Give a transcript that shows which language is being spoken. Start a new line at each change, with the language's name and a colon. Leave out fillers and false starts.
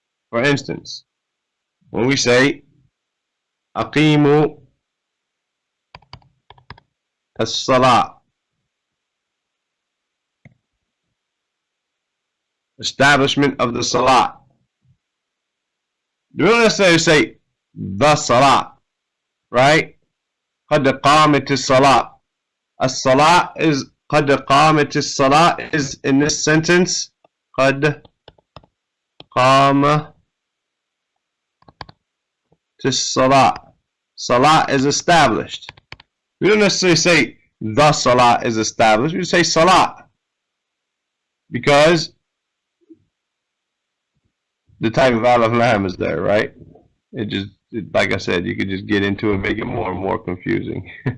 English: For instance, when we say aqimu as-salat, establishment of the salat, do we don't necessarily say the salat, right?
Arabic: قد قامت الصلاة.
English: As-salat is
Arabic: قد قامت الصلاة
English: is in this sentence
Arabic: قد قامت الصلاة.
English: Salah is established. We don't necessarily say the Salah is established. We say Salah because the type of alif lam is there, right? Like I said, you could just get into it and make it more and more confusing.